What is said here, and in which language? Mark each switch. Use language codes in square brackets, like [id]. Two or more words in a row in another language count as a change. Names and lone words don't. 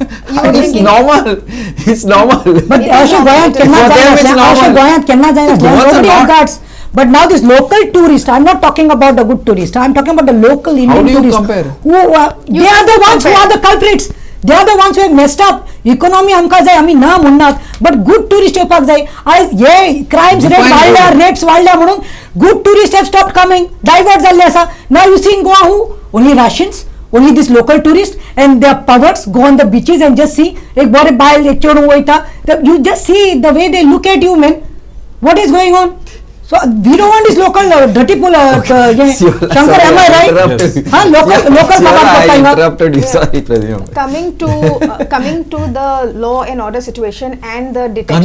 [en] It's normal. It's normal. But It is Ashok normal. Goyat For cannot them it's join us. normal. Ashok Goyat cannot join us. The Goans are Nobody not- has guards. But now this local tourist, I'm not talking about the good tourist. I'm talking about the local Indian do you tourist. compare? Who they are the ones who are the culprits. They are the ones who have messed up. [kok] Economy आमका जाय आम्ही ना म्हणणार. [en] But good tourist [kok] येवपाक जाय. आज हे [en] crimes rate Define [kok] वाढल्या, [en] good. rates [kok] वाढल्या म्हणून [en] good tourists have stopped coming. Divert [kok] जाल्ले आसा. [en] Now you see in Goa who? Only Russians. Only this local tourists and their perverts go on the beaches and just see [kok] एक बरे बायल एक चेडूं वयता. [en] You just see the way they look at you, man. What is going on? So we don't want this local dirty pool. Shankar, am I right? Yes. Huh? Local I mama interrupted you. Sorry, Pradyum. Coming to the law and order situation and the detection